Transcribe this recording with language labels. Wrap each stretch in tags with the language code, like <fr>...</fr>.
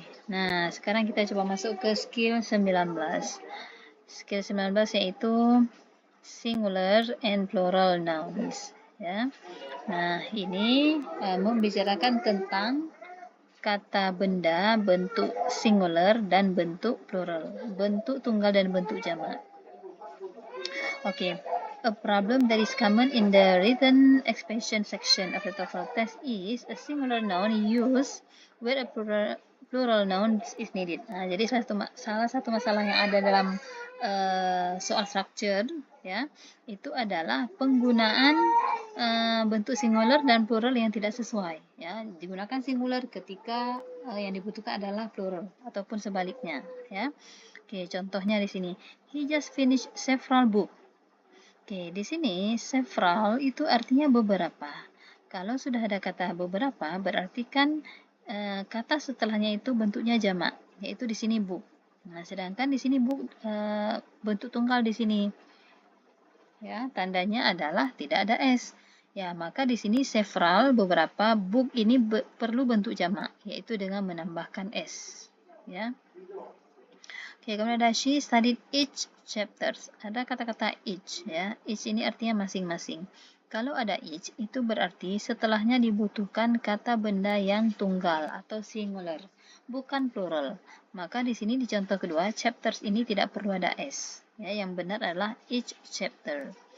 <id>Nah sekarang kita coba masuk ke skill 19. Skill 19 yaitu</id> <en>singular and plural nouns.</en> <id>Ya. Nah, ini membicarakan tentang kata benda bentuk singular dan bentuk plural, bentuk tunggal dan bentuk jamak.</id> <en>Okay, a problem that is common in the written expression section of the TOEFL test is a singular noun used where a plural noun is needed.</en> <id>Nah, jadi salah satu masalah yang ada dalam soal structure ya, itu adalah penggunaan bentuk singular dan plural yang tidak sesuai ya. Digunakan singular ketika yang dibutuhkan adalah plural ataupun sebaliknya ya. Oke, contohnya di sini.</id> <en>He just finished several books.</en> <id>Oke, di sini several itu artinya beberapa. Kalau sudah ada kata beberapa, berarti kan kata setelahnya itu bentuknya jamak, yaitu di sini book. Nah, sedangkan di sini book bentuk tunggal di sini. Ya, tandanya adalah tidak ada s. Ya, maka di sini several beberapa, book ini perlu bentuk jamak, yaitu dengan menambahkan s. Ya.</id> <en>Oke,</en> <id>kemudian ada</id> <en>she studied each chapters.</en> <id>Ada kata-kata each ya. Each ini artinya masing-masing. Kalau ada each itu berarti setelahnya dibutuhkan kata benda yang tunggal atau singular, bukan plural. Maka di sini di contoh kedua chapters ini tidak perlu ada s. Ya, yang benar adalah each chapter.</id>